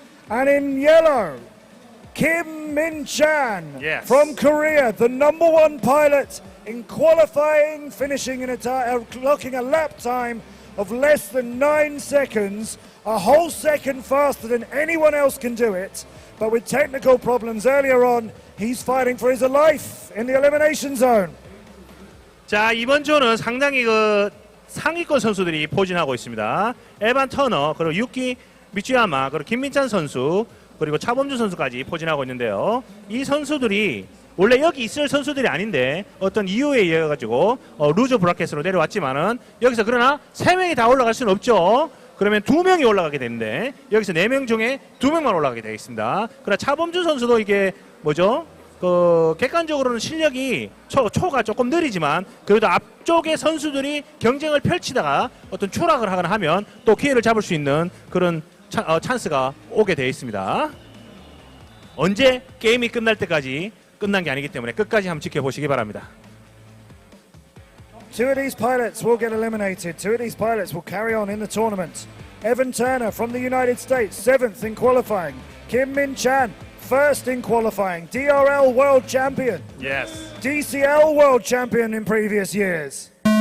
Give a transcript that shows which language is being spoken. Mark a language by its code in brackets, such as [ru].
[en] And in yellow, Kim Min-chan from Korea, the #1 pilot in qualifying, finishing in clocking a lap time of less than 9 seconds, a whole second faster than anyone else can do it. But with technical problems earlier on, he's fighting for his life in the elimination zone. [ko] 자, 이번 조는 상당히 그 상위권 선수들이 포진하고 있습니다. 에반 터너, 그리고 유키 미츠야마, 그리고 김민찬 선수, 그리고 차범준 선수까지 포진하고 있는데요. 이 선수들이 원래 여기 있을 선수들이 아닌데 어떤 이유에 의해 가지고 루저 브라켓으로 내려왔지만은 여기서 그러나 3명이 다 올라갈 수는 없죠. 그러면 2명이 올라가게 되는데 여기서 4명 중에 2명만 올라가게 되겠습니다. 그러나 차범준 선수도 이게 뭐죠? 객관적으로는 실력이 초가 조금 느리지만 그래도 앞쪽의 선수들이 경쟁을 펼치다가 어떤 추락을 하거나 하면 또 기회를 잡을 수 있는 그런 찬스가 오게 되어 있습니다. 언제 게임이 끝날 때까지 끝난 게 아니기 때문에 끝까지 한번 지켜보시기 바랍니다. [en] Two of these pilots will get eliminated. Two of these pilots will carry on in the tournament. Evan Turner from the United States, 7th in qualifying. Kim Min Chan, 1st in qualifying. DRL World Champion. Yes. DCL World Champion in previous years.